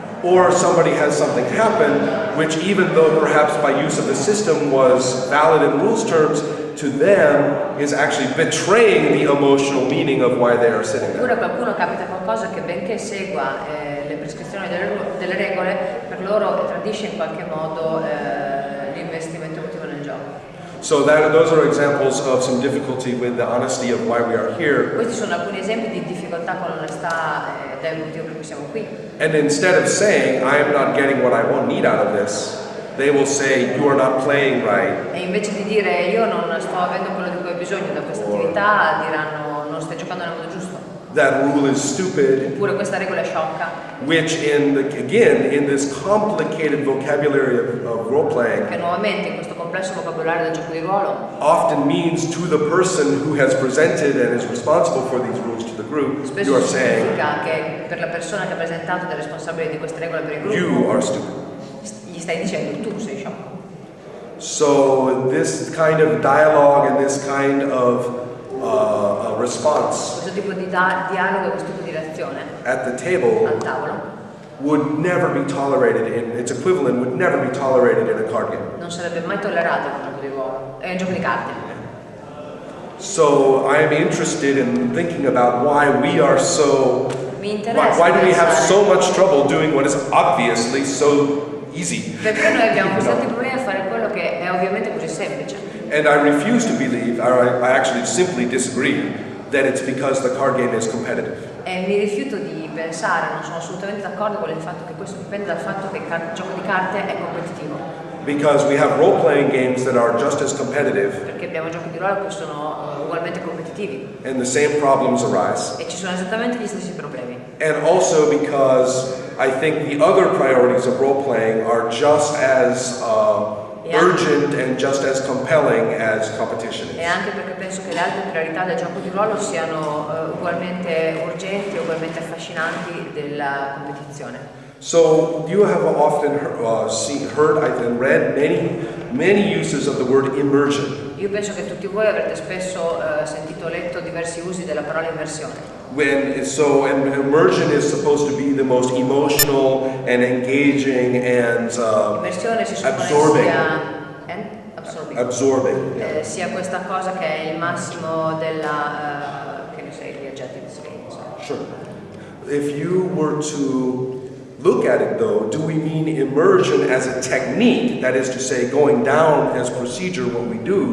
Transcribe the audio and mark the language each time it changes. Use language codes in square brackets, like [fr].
[en] Or somebody has something happen, which even though perhaps by use of the system was valid in rules terms, to them is actually betraying the emotional meaning of why they are sitting there. [it] Oppure a qualcuno capita qualcosa che benché segua le prescrizioni delle regole, per loro tradisce in qualche modo l'investimento emotivo nel gioco. [en] So those are examples of some difficulty with the honesty of why we are here. [it] Questi sono alcuni esempi di difficoltà con l'onestà del motivo per cui siamo qui. [en] And instead of saying, I am not getting what I need out of this, they will say, you are not playing right. [it] E invece di dire io non sto avendo quello di cui ho bisogno da questa attività, diranno non stai giocando nel modo giusto. [en] that rule is stupid, [it] oppure questa regola è sciocca, [en] which again, in this complicated vocabulary of role-playing, [it] che nuovamente in questo complesso vocabolario del gioco di ruolo [en] often means to the person who has presented and is responsible for these rules to the group, [it] spesso [en] you are saying, [it] significa che per la persona che ha presentato ed è responsabile di queste regole per il gruppo, [en] you are stupid. [it] gli stai dicendo tu sei sciocco. [en] So this kind of dialogue and this kind of response [it] Questo tipo di dialogo, questo tipo di reazione [en] at the table [it] al tavolo [en] would never be tolerated its equivalent would never be tolerated in a card game. [it] non sarebbe mai tollerato in un gioco di ruolo, è un gioco di carte. [en] So I am interested in thinking about why we are so [it] Mi interessa [en] why do we have [it] pensare [en] so much trouble doing what is obviously so easy? [it] perché noi abbiamo così tanti problemi a fare quello che è ovviamente così semplice. [en] And I refuse to believe, or I actually simply disagree, that it's because the card game is competitive. [it] E mi rifiuto di pensare, non sono assolutamente d'accordo con il fatto che questo dipende dal fatto che il gioco di carte è competitivo. [en] Because we have role-playing games that are just as competitive, [it] Perché abbiamo giochi di ruolo che sono ugualmente competitivi [en] and the same problems arise. [it] e ci sono esattamente gli stessi problemi. [en] And also because I think the other priorities of role-playing are just as urgent and just as compelling as competition [it] E [en] is. [it] anche perché penso che le altre priorità del gioco di ruolo siano ugualmente urgenti e ugualmente affascinanti della competizione. [en] So you have often heard and read many uses of the word immersion. [it] Io penso che tutti voi avrete spesso sentito o letto diversi usi della parola immersione. [en] And immersion is supposed to be the most emotional and engaging and [it] Immersione si suppone [en] absorbing. Absorbing. Yeah. [it] Sia questa cosa che è il massimo della che ne sai gli aggettivi [en] Sure. If you were to look at it though, do we mean immersion as a technique, that is to say going down as procedure what we do?